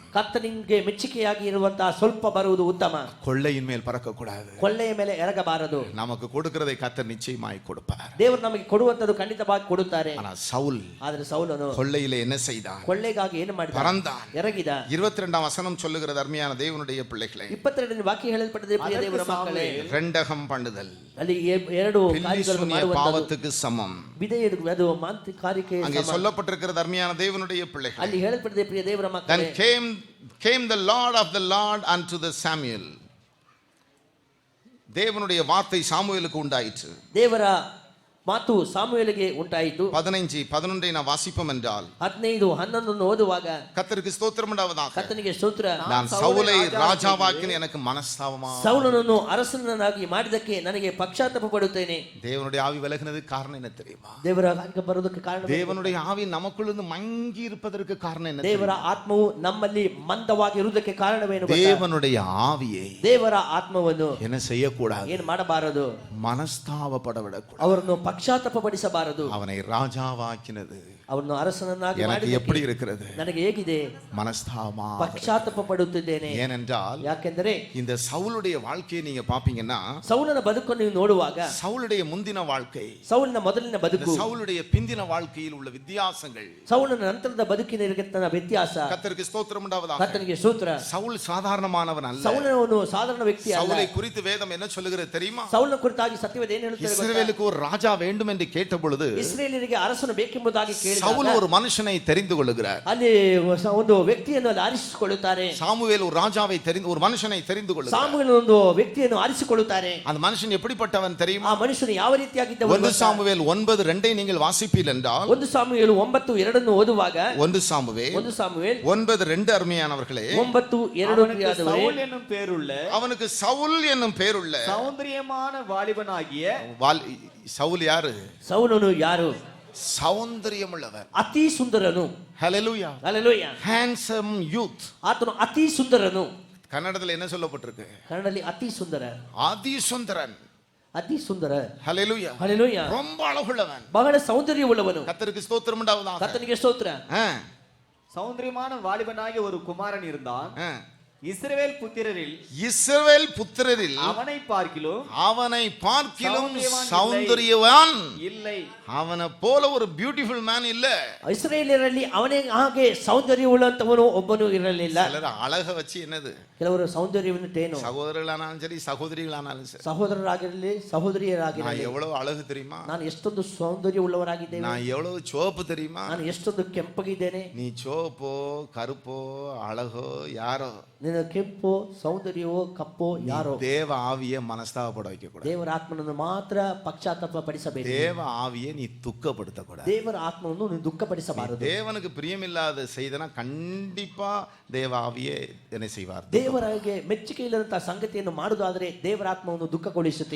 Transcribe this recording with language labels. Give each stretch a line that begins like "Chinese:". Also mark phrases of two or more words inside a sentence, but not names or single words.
Kannada: ಕರ್ತನಿಗೆ ಮೆಚ್ಚುಗೆಯಾಗಿ ಇರುವಂತಹ ಸ್ವಲ್ಪ ಬರುವುದು ಉತ್ತಮ.
Tamil: கொள்ளையின் மேல் பறக்க கூடாது.
Kannada: ಕೊಳ್ಳೆಯ ಮೇಲೆ ಎರಗಬಾರದು.
Tamil: நமக்கு கொடுக்கிறதை கர்த்தர் நிச்சயமாய் கொடுப்பார்.
Kannada: ದೇವರು ನಮಗೆ ಕೊಡುವಂತದ್ದು ಖಂಡಿತವಾಗಿ ಕೊಡುತ್ತಾರೆ.
Tamil: ஆனா சவுல்
Kannada: ಆದರೆ ಸೌಲನು
Tamil: கொள்ளையிலே என்ன செய்தான்?
Kannada: ಕೊಳ್ಳೆಗಾಗಿ ಏನು ಮಾಡಿದ?
Tamil: பறந்தான்.
Kannada: ಎರಗಿದ.
Tamil: 22ஆம் வசனம் சொல்லுகிறது, அருமையான தேவனுடைய பிள்ளைகளே,
Kannada: 22ನೇ ವಾಕ್ಯ ಹೇಳಲ್ಪಟ್ಟಿದೆ, ಪ್ರಿಯ ದೇವರ ಮಕ್ಕಳೇ,
Tamil: ரெண்டகம் பண்ணுதல்
Kannada: ಅಲ್ಲಿ ಎರಡು ಕಾರ್ಯಗಳನ್ನು ಮಾಡುವಂತದ್ದು
Tamil: பாவத்துக்கு சமம்.
Kannada: ವಿಧೇಯರು, ಅದು ಮಾಂತ್ರಿಕ ಕಾರ್ಯಕ್ಕೆ
Tamil: அங்கே
Kannada: ಸಮ.
Tamil: சொல்லப்பட்டிருக்கிறது, அருமையான தேவனுடைய பிள்ளைகளே,
Kannada: ಅಲ್ಲಿ ಹೇಳಲ್ಪಟ್ಟಿದೆ, ಪ್ರಿಯ ದೇವರ
English: then
Kannada: ಮಕ್ಕಳೇ,
English: came the Lord of the Lord unto the Samuel.
Tamil: தேவனுடைய வார்த்தை சாமுவேலுக்கு உண்டாயிற்று.
Kannada: ದೇವರ ಮಾತು ಸಾಮುವೇಲಿಗೆ ಉಂಟಾಯಿತು.
Tamil: 15:11 நான் வாசிப்போம் என்றால்
Kannada: 15:11 ಓದುವಾಗ
Tamil: கர்த்தருக்கு ஸ்தோத்திரம் உண்டாவதாக.
Kannada: ಕರ್ತನಿಗೆ ಸ್ತೋತ್ರ.
Tamil: நான் சவுலை ராஜாவாக்கின எனக்கு மனஸ்தாபமா.
Kannada: ಸೌಲನನ್ನು ಅರಸನನ್ನಾಗಿ ಮಾಡಿದಕ್ಕೆ ನನಗೆ ಪಶ್ಚಾತ್ತಾಪ ಪಡುತ್ತೇನೆ.
Tamil: தேவனுடைய ஆவி விலகினதுக்கு காரணம் என்ன தெரியுமா?
Kannada: ದೇವರ ಆತ್ಮ ಬರೋದಕ್ಕೆ ಕಾರಣ,
Tamil: தேவனுடைய ஆவி நமக்குள்ளிருந்து மங்கி இருப்பதற்கு காரணம் என்ன?
Kannada: ದೇವರ ಆತ್ಮವು ನಮ್ಮಲ್ಲಿ ಮಂದವಾಗಿ ಇರುವುದಕ್ಕೆ ಕಾರಣವೇನು?
Tamil: தேவனுடைய ஆவியை
Kannada: ದೇವರ ಆತ್ಮವನ್ನು
Tamil: என்ன செய்யக்கூடாது?
Kannada: ಏನು ಮಾಡಬಾರದು?
Tamil: மனஸ்தாபப்பட விடக்கூடாது.
Kannada: ಅವರನ್ನು ಪಶ್ಚಾತ್ತಾಪ ಪಡಿಸಬಾರದು.
Tamil: அவனை ராஜாவாக்கினது
Kannada: ಅವರನ್ನು ಅರಸನನ್ನಾಗಿ
Tamil: எனக்கு
Kannada: ಮಾಡಿದಕ್ಕೆ
Tamil: எப்படி இருக்கிறது?
Kannada: ನನಗೆ ಹೇಗಿದೆ?
Tamil: மனஸ்தாபமா.
Kannada: ಪಶ್ಚಾತ್ತಾಪ ಪಡುತ್ತಿದ್ದೇನೆ.
Tamil: ஏனென்றால்
Kannada: ಯಾಕೆಂದರೆ
Tamil: இந்த சவுலுடைய வாழ்க்கையை நீங்க பாப்பீங்கன்னா,
Kannada: ಸೌಲನ ಬದುಕನ್ನು ನೀವು ನೋಡುವಾಗ
Tamil: சவுலுடைய முந்தின வாழ்க்கை,
Kannada: ಸೌಲನ ಮೊದಲಿನ ಬದುಕು,
Tamil: சவுலுடைய பிந்தின வாழ்க்கையில் உள்ள வித்தியாசங்கள்,
Kannada: ಸೌಲನ ನಂತರದ ಬದುಕಿನ ವ್ಯತ್ಯಾಸ.
Tamil: கர்த்தருக்கு ஸ்தோத்திரம் உண்டாவதாக.
Kannada: ಕರ್ತನಿಗೆ ಸ್ತೋತ್ರ.
Tamil: சவுல் சாதாரணமானவன் அல்ல.
Kannada: ಸೌಲನು ಸಾಧಾರಣ ವ್ಯಕ್ತಿ ಅಲ್ಲ.
Tamil: சவுலை குறித்து வேதம் என்ன சொல்லுகிறது தெரியுமா?
Kannada: ಸೌಲನ ಕುರಿತಾಗಿ ಸತ್ಯವೇದ ಏನು ಹೇಳುತ್ತದೆ ಗೊತ್ತಾ?
Tamil: இஸ்ரவேலுக்கு ஒரு ராஜா வேண்டும் என்று கேட்ட பொழுது
Kannada: ಇಸ್ರೇಲಿಯರಿಗೆ ಅರಸನು ಬೇಕೆಂಬುದಾಗಿ ಕೇಳಿದಾಗ
Tamil: சவுல் ஒரு மனுஷனை தெரிந்து கொள்ளுகிறார்.
Kannada: ಅಲ್ಲಿ ಒಂದು ವ್ಯಕ್ತಿಯನ್ನು ಅಲ್ಲಿ ಆರಿಸಿಕೊಳ್ಳುತ್ತಾರೆ.
Tamil: சாமுவேல் ஒரு ராஜாவை தெரிந்து, ஒரு மனுஷனை தெரிந்து கொள்ளுகிறார்.
Kannada: ಸಾಮುವೇಲ್ ಒಂದು ವ್ಯಕ್ತಿಯನ್ನು ಆರಿಸಿಕೊಳ್ಳುತ್ತಾರೆ.
Tamil: அந்த மனுஷன் எப்படிப்பட்டவன் தெரியுமா?
Kannada: ಆ ಮನುಷ್ಯನು ಯಾವ ರೀತಿಯಾಗಿದ್ದವನು?
Tamil: 1 சாமுவேல் 9:2 நீங்கள் வாசிப்பீர்கள் என்றால்,
Kannada: 1 ಸಾಮುವೇಲ್ 9:2 ಓದುವಾಗ
Tamil: 1 சாமுவேல்
Kannada: 1 ಸಾಮುವೇಲ್
Tamil: 9:2 அருமையானவர்களே,
Kannada: 9:2
Tamil: சவுல் என்னும் பேருள்ள, அவனுக்கு சவுல் என்னும் பேருள்ள சௌந்தரியமான வாலிபனாகிய, சவுல் யாரு?
Kannada: ಸೌಲನು ಯಾರು?
Tamil: சௌந்தரியமுள்ளவர்,
Kannada: ಅತಿ ಸುಂದರನು.
Tamil: ஹalleluya,
Kannada: ಹಲ್ಲೆಲೂಯಾ.
English: handsome youth.
Kannada: ಆತನು ಅತಿ ಸುಂದರನು.
Tamil: கன்னடத்துல என்ன சொல்லப்பட்டிருக்கு?
Kannada: ಕನ್ನಡದಲ್ಲಿ ಅತಿ ಸುಂದರ,
Tamil: ஆதி சுந்தரன்.
Kannada: ಅತಿ ಸುಂದರ.
Tamil: ஹalleluya,
Kannada: ಹಲ್ಲೆಲೂಯಾ.
Tamil: ரொம்ப அழகுள்ளவன்.
Kannada: ಬಹಳ ಸೌಂದರ್ಯವುಳ್ಳವನು.
Tamil: கர்த்தருக்கு ஸ்தோத்திரம் உண்டாவதாக.
Kannada: ಕರ್ತನಿಗೆ ಸ್ತೋತ್ರ.
Tamil: சௌந்தரியமான வாலிபனாகிய ஒரு குமாரன் இருந்தான். இஸ்ரவேல் புத்திரரில், இஸ்ரவேல் புத்திரரில் அவனை பார்க்கிலும் சௌந்தரியவான் இல்லை. அவனை போல ஒரு
English: beautiful man
Tamil: இல்ல.
Kannada: ಇಸ್ರೇಲಿಯರಲ್ಲಿ ಅವನೇ ಹಾಗೆ ಸೌಂದರ್ಯವುಳ್ಳಂತವನು ಒಬ್ಬನು ಇರಲಿಲ್ಲ.
Tamil: சிலர் அழக வச்சு என்னது,
Kannada: ಕೆಲವರು ಸೌಂದರ್ಯವನ್ನು
Tamil: சகோதரர்களானாலும் சரி சகோதரிகளானாலும் சரி,
Kannada: ಸಹೋದರರಾಗಿರಲಿ
Tamil: நான்
Kannada: ಸಹೋದರಿಯರಾಗಿರಲಿ,
Tamil: எவ்வளவு அழகு தெரியுமா?
Kannada: ನಾನು ಎಷ್ಟೊಂದು ಸೌಂದರ್ಯವುಳ್ಳವರಾಗಿದ್ದೇನೆ,
Tamil: நான் எவ்வளவு சிவப்பு தெரியுமா?
Kannada: ನಾನು ಎಷ್ಟೊಂದು ಕೆಂಪಗಿದ್ದೇನೆ.
Tamil: நீ சிவப்போ கருப்போ அழகோ யாரோ,
Kannada: ನಿನ್ನ ಕೆಂಪು ಸೌಂದರ್ಯವೋ ಕಪ್ಪೋ ಯಾರೋ,
Tamil: தேவ ஆவியை மனஸ்தாபப்பட வைக்க கூடாது.
Kannada: ದೇವರ ಆತ್ಮನನ್ನು ಮಾತ್ರ ಪಶ್ಚಾತ್ತಾಪ ಪಡಿಸಬೇಕು.
Tamil: தேவ ஆவியை நீ துக்கப்படுத்த கூடாது.
Kannada: ದೇವರ ಆತ್ಮವನ್ನು ನೀನು ದುಃಖಪಡಿಸಬಾರದು.
Tamil: தேவனுக்கு பிரியமில்லாத செய்தனா கண்டிப்பா தேவ ஆவியே என்ன செய்வார்?
Kannada: ದೇವರಿಗೆ ಮೆಚ್ಚುಗೆ ಇಲ್ಲದಂತಹ ಸಂಗತಿಯನ್ನು ಮಾಡುವುದಾದರೆ ದೇವರ ಆತ್ಮವನ್ನು ದುಃಖಗೊಳಿಸುತ್ತೆ.